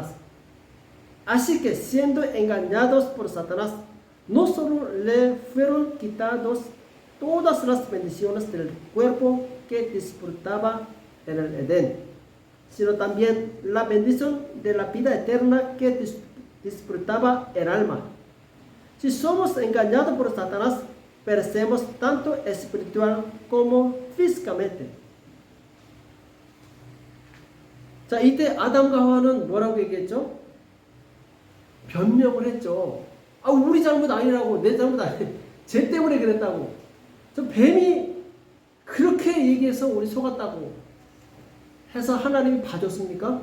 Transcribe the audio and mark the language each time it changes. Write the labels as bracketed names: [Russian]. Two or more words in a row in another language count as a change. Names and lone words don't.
[Spanish] Así que siendo engañados por Satanás, no solo le fueron quitados todas las bendiciones del cuerpo que disfrutaba en el Edén, sino también la bendición de la vida eterna que disfrutaba el alma. Si somos engañados por Satanás, perecemos tanto espiritual como físicamente. [Korean] 자, 이때 아담과 하와는 뭐라고 얘기했죠? 변명을 했죠. 우리 잘못 아니라고, 내 잘못 아니, 쟤 때문에 그랬다고. 저 뱀이 그렇게 얘기해서 우리 속았다고 해서 하나님이 봐줬습니까?